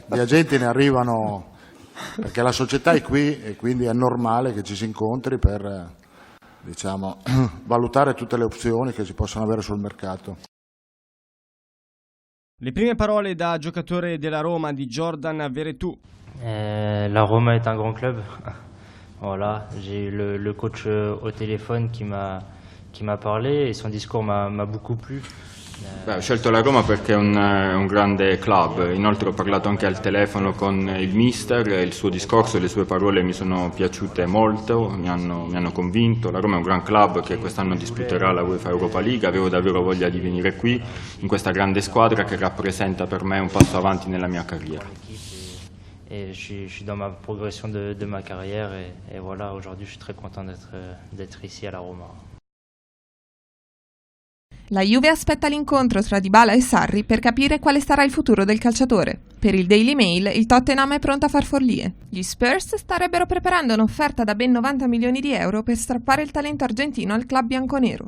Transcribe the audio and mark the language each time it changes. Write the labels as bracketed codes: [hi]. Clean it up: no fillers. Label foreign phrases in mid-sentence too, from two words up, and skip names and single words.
[it] Gli agenti ne arrivano perché la società è qui e quindi è normale che ci si incontri per, diciamo, valutare tutte le opzioni che si possono avere sul mercato. Le prime parole da giocatore della Roma di Jordan Veretout. [fr] La Roma est un grand club. Voilà, j'ai eu le coach au téléphone qui m'a parlé et son discours m'a beaucoup plu. [it] Ho scelto la Roma perché è un grande club, inoltre ho parlato anche al telefono con il mister, il suo discorso e le sue parole mi sono piaciute molto, mi hanno convinto. La Roma è un gran club che quest'anno disputerà la UEFA Europa League, avevo davvero voglia di venire qui, in questa grande squadra che rappresenta per me un passo avanti nella mia carriera. [fr] Et je suis dans ma progression de ma carrière et voilà, aujourd'hui je suis très content d'être ici à la Roma. [it] La Juve aspetta l'incontro tra Dybala e Sarri per capire quale sarà il futuro del calciatore. Per il Daily Mail, il Tottenham è pronto a far follie. Gli Spurs starebbero preparando un'offerta da ben 90 milioni di euro per strappare il talento argentino al club bianconero.